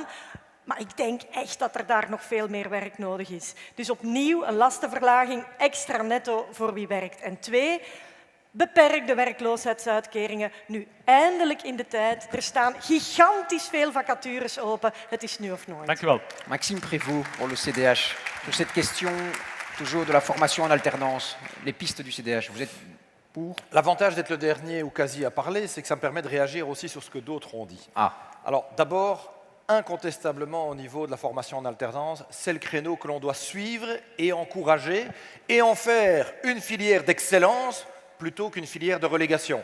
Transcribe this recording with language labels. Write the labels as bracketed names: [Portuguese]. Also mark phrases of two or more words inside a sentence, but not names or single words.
[Dutch] Maar ik denk echt dat er daar nog veel meer werk nodig is. Dus opnieuw een lastenverlaging, extra netto voor wie werkt. En 2, beperk de werkloosheidsuitkeringen nu eindelijk in de tijd. Er staan gigantisch veel vacatures open. Het is nu of nooit. Dank u wel. [French] Maxime Prévost pour le CDH. Sur cette question, toujours de la formation en alternance, les pistes du CDH, vous êtes pour? L'avantage d'être le dernier ou quasi à parler, c'est que ça me permet de réagir aussi sur ce que d'autres ont dit. Ah. Alors d'abord, incontestablement au niveau de la formation en alternance, c'est le créneau que l'on doit suivre et encourager et en faire une filière d'excellence plutôt qu'une filière de relégation.